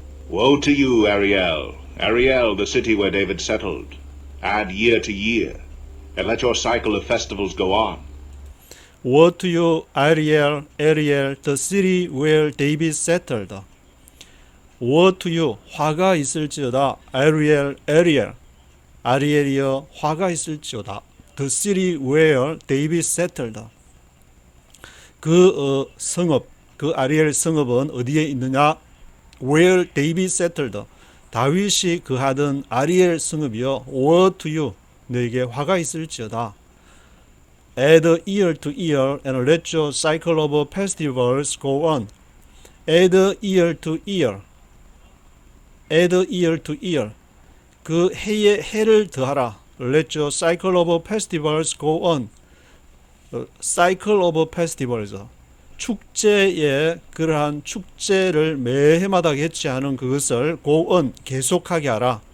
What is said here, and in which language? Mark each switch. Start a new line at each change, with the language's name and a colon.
English: Woe to you, Ariel, Ariel, the city where David settled. Add year to year, and let your cycle of festivals go on. Woe to you, Ariel, Ariel, the city where David settled. Woe to you,
Korean: 화가 있을지어다. Ariel, Ariel, 아리엘이여 화가 있을지어다.
English: The city where David settled.
Korean: 그 성읍, 그 아리엘 성읍은 어디에 있느냐?
English: Where David settled.
Korean: 다윗이 그하던 아리엘 성읍이여.
English: Woe to you,
Korean: 너에게 화가 있을지어다.
English: Add year to year and let your cycle of festivals go on. Add year to year. Add year to year.
Korean: 그 해에 해를 더하라.
English: Let your cycle of festivals go on. Cycle of festivals.
Korean: 축제에 그러한 축제를 매해마다 개최하는 그것을
English: go on
Korean: 계속하게 하라.